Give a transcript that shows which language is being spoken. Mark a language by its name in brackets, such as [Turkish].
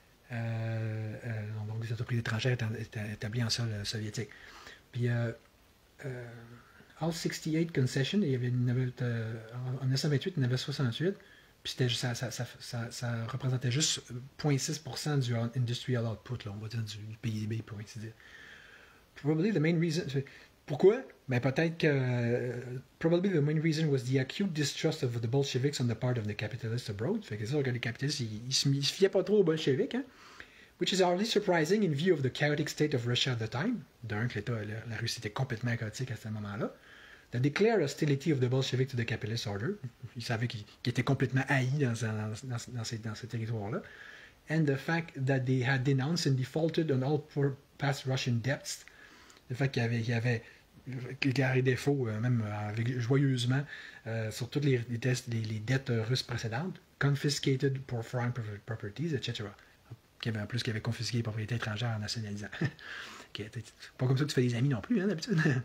[French] Donc des entreprises étrangères établies en sol soviétique. Puis [English] All 68 concessions, [French] en 1928, il y en avait 68, puis ça représentait juste 0,6% du industrial output, là, on va dire du PIB, pour ainsi dire. [English] Probably the main reason... [French] Pourquoi? Ben peut-être que... [English] probably the main reason was the acute distrust of the Bolsheviks on the part of the capitalists abroad. [French] Fait que c'est sûr que les capitalistes, ils se fiaient pas trop aux Bolcheviks, hein? [English] Which is hardly surprising in view of the chaotic state of Russia at the time. [French] D'un, que la Russie était complètement chaotique à ce moment-là. [English] The declared hostility of the Bolsheviks to the capitalist order. [French] Ils savaient qu'ils étaient complètement haïs dans ces territoires-là. [English] And the fact that they had denounced and defaulted on all past Russian debts. [French] Le fait qu'il y avait déclaré défaut, même joyeusement, sur toutes les dettes russes précédentes, [English] confiscated for foreign properties, [French] etc. En plus, qu'il avait confisqué les propriétés étrangères en nationalisant. Okay, pas comme ça que tu fais des amis non plus, hein, d'habitude.